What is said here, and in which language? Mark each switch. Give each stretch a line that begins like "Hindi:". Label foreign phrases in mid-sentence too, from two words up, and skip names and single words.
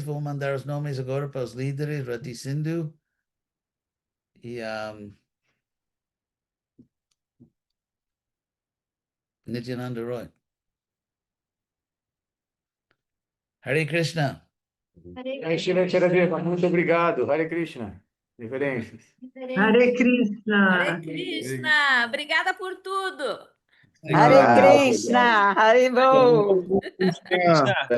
Portuguese: Vou mandar os nomes agora para os líderes, Radhi Sindhu e Nityananda Roy.
Sanskrit: Hare Krishna.
Portuguese: Muito obrigado.
Sanskrit: Hare Krishna.
Portuguese: Reverências.
Sanskrit: Hare Krishna. Hare Krishna.
Portuguese: Obrigada por tudo.
Sanskrit: Hare Krishna. Hare Bo. Krishna.